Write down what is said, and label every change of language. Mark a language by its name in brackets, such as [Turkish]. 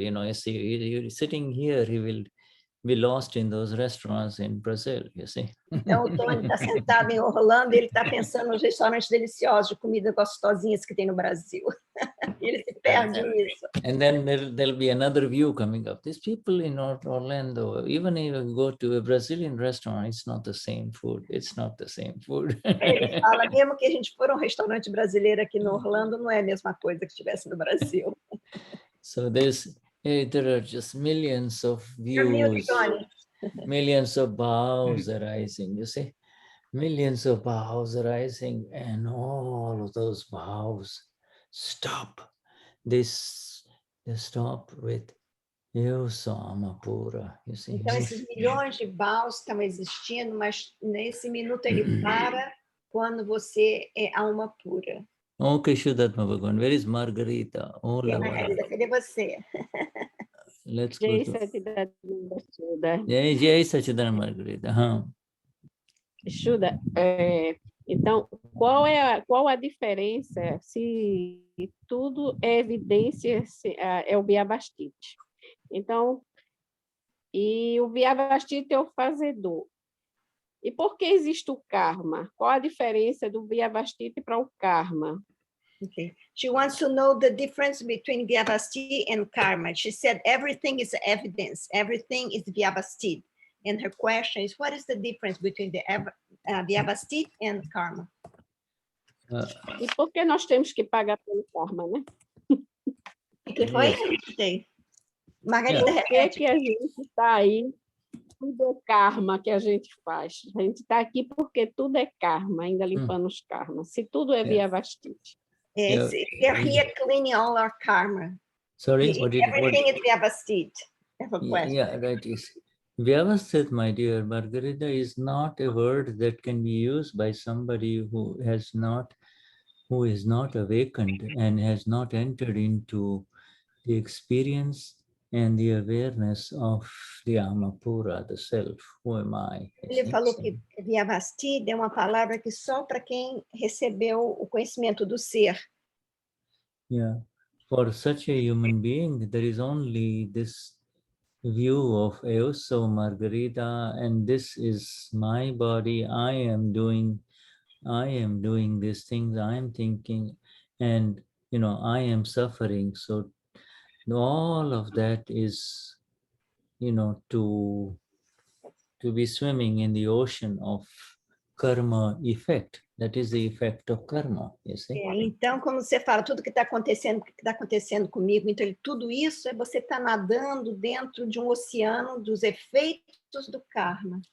[English] You know, you see, you're sitting here, he will be lost in those restaurants in Brazil, you see. [Portuguese] Então, o Tony está sentado em Orlando, ele está pensando nos restaurantes deliciosos, de comida gostosinhas que tem no Brasil. Ele se perde nisso. [English] And then there'll be another view coming up. These people in Orlando, even if you go to a Brazilian restaurant, it's not the same food. It's not the same food. [Portuguese] Ele fala, mesmo que a gente for a um restaurante brasileiro aqui no Orlando, não é a mesma coisa que estivesse no Brasil. [English] So there are just millions of views, millions of bhavs arising, you see, millions of bhavs arising, and all of those bhavs stop. They stop with [Portuguese] Eu sou ama pura, [English] you see. [Portuguese] Então, esses milhões de bhavs estão existindo, mas nesse minuto ele para quando você é alma pura. [English] Okay, Shuddhatma Bhagavan, where is Margarita? Oh, [Portuguese] Margarida, cadê você? [English] Let's go [Sanskrit] Jai [English] to... [Sanskrit] Satchidananda Shuddha. Jai Satchidananda Margarita. [Portuguese] Shuddha, então, qual a diferença se tudo é evidência, é o Vyavastita? Então, e o Vyavastita é o fazedor. E por que existe o karma? Qual a diferença do Vyavastita para o karma? [English] Okay. She wants to know the difference between Vyavastita and karma. She said everything is evidence, everything is Vyavastita. And her question is, what is the difference between the Vyavastita and karma? [Portuguese] E por que nós temos que pagar pelo karma, né? O que foi? Margarida, por que a gente está aí? Tudo é karma que a gente faz. A gente está aqui porque tudo é karma, ainda limpando os karmas. Se tudo é Vyavastita. [English] They're here cleaning all our karma. Sorry, everything is Vyavastita. Yeah, right. Vyavasthit, my dear Margarita, is not a word that can be used by somebody who is not awakened and has not entered into the experience and the awareness of the Amapura, the self. Who am I? [Portuguese] Ele falou que Vyavastita é uma palavra que só para quem recebeu o conhecimento do ser. [English] Yeah, for such a human being, there is only this view of [Portuguese] Eoso [English] Margarita, and this is my body. I am doing these things. I am thinking, and you know, I am suffering. So all of that is, you know, to be swimming in the ocean of karma effect. That is the effect of karma, you see. [Portuguese] Então, como você fala, tudo que está acontecendo comigo, então tudo isso é você estar nadando dentro de um oceano dos efeitos do karma.